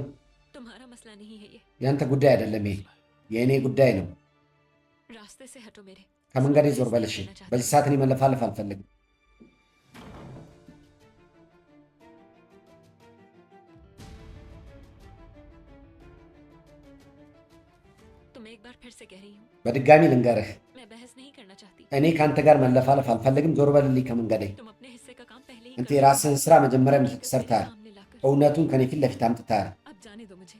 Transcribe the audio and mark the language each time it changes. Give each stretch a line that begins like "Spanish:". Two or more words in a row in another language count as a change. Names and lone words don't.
Hindi: तुम्हारा मसला नहीं है ये।
Amharic: ያንተ ጉዳይ አይደለም፣ ይሄ የእኔ ጉዳይ ነው።
Hindi: रास्ते से हटो मेरे।
Amharic: ከመንገዴ ዞር በል እሺ። በዚህ ሰዓት እኔ መለፋለፍ አልፈልግም።
Hindi: तुम एक बार फिर से कह रही हूँ,
Amharic: በድጋሚ ልንገርህ፣
Hindi: मैं बहस नहीं करना चाहती।
Amharic: እኔ ከአንተ ጋር መለፋለፍ አልፈልግም። ዞር በልልኝ ከመንገዴ።
Hindi: तुम अपने हिस्से का काम पहले ही
Amharic: አንተ
Hindi: कर
Amharic: የራስህን ስራ መጀመሪያ
Hindi: लो।
Amharic: ሰርተሃል።
Hindi: सामने लाकर
Amharic: እውነቱን ከኔ ፊት ለፊት አምጥተሃል።
Hindi: अब जाने दो मुझे।